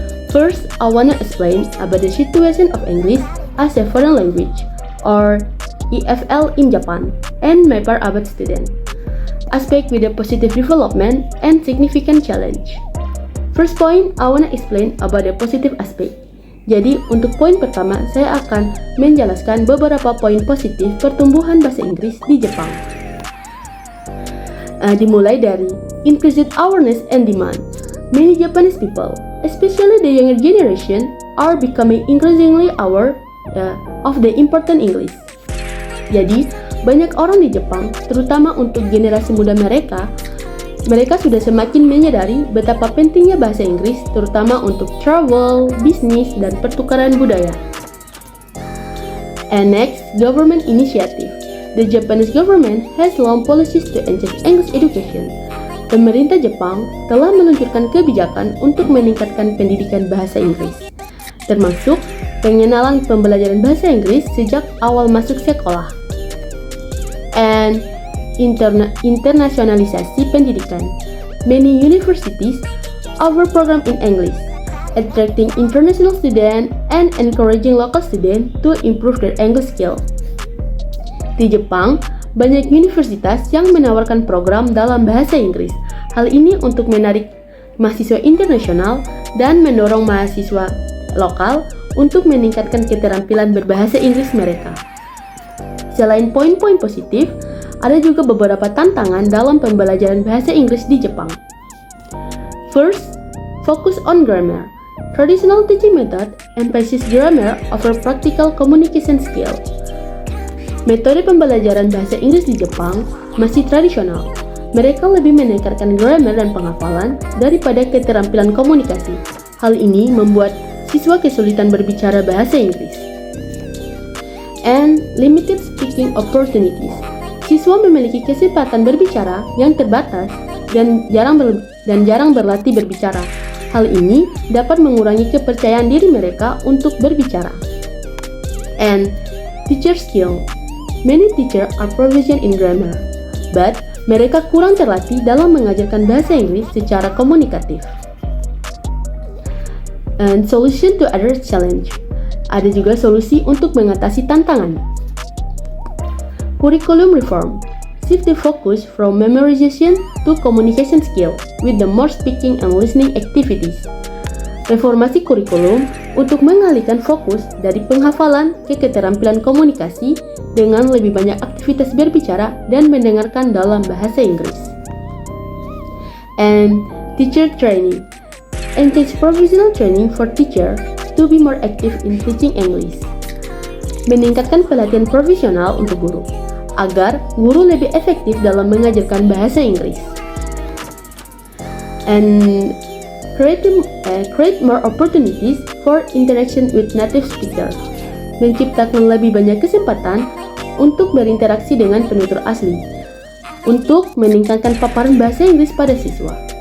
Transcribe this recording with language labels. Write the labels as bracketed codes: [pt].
[en] First, I wanna explain about the situation of English as a foreign language, or EFL in Japan, and my Abad student. Aspect with a positive development and significant challenge. First point, I wanna explain about the positive aspect. [id] Jadi, untuk poin pertama, saya akan menjelaskan beberapa poin positif pertumbuhan bahasa Inggris di Jepang. Dimulai dari [en] increased awareness and demand. Many Japanese people, especially the younger generation, are becoming increasingly aware of the important English. [id] Jadi, banyak orang di Jepang, terutama untuk generasi muda mereka sudah semakin menyadari betapa pentingnya bahasa Inggris, terutama untuk travel, bisnis, dan pertukaran budaya. [en] And next, government initiative. The Japanese government has long policies to enhance English education. [id] Pemerintah Jepang telah meluncurkan kebijakan untuk meningkatkan pendidikan bahasa Inggris, termasuk pengenalan pembelajaran bahasa Inggris sejak awal masuk sekolah. And internasionalisasi pendidikan. [en] Many universities offer program in English, attracting international students and encouraging local students to improve their English skill. [id] Di Jepang, banyak universitas yang menawarkan program dalam bahasa Inggris. Hal ini untuk menarik mahasiswa internasional dan mendorong mahasiswa lokal untuk meningkatkan keterampilan berbahasa Inggris mereka. Selain poin-poin positif, ada juga beberapa tantangan dalam pembelajaran bahasa Inggris di Jepang. [en] First, focus on grammar. Traditional teaching method emphasizes grammar over practical communication skill. [id] Metode pembelajaran bahasa Inggris di Jepang masih tradisional. Mereka lebih menekankan grammar dan penghafalan daripada keterampilan komunikasi. Hal ini membuat siswa kesulitan berbicara bahasa Inggris. [en] And limited speaking opportunities. [id] Siswa memiliki kesempatan berbicara yang terbatas dan jarang berlatih berbicara. Hal ini dapat mengurangi kepercayaan diri mereka untuk berbicara. [en] And teacher skill. Many teachers are proficient in grammar, but [id] mereka kurang terlatih dalam mengajarkan bahasa Inggris secara komunikatif. [en] And solution to other challenge. [id] Ada juga solusi untuk mengatasi tantangan. [en] Curriculum reform. Shift the focus from memorization to communication skill with the more speaking and listening activities. [id] Reformasi kurikulum untuk mengalihkan fokus dari penghafalan ke keterampilan komunikasi dengan lebih banyak aktivitas berbicara dan mendengarkan dalam bahasa Inggris. [en] And teacher training. Enhance professional training for teacher to be more active in teaching English. [id] Meningkatkan pelatihan profesional untuk guru, agar guru lebih efektif dalam mengajarkan bahasa Inggris. [en] And create more opportunities for interaction with native speakers. [id] Menciptakan lebih banyak kesempatan untuk berinteraksi dengan penutur asli, untuk meningkatkan paparan bahasa Inggris pada siswa.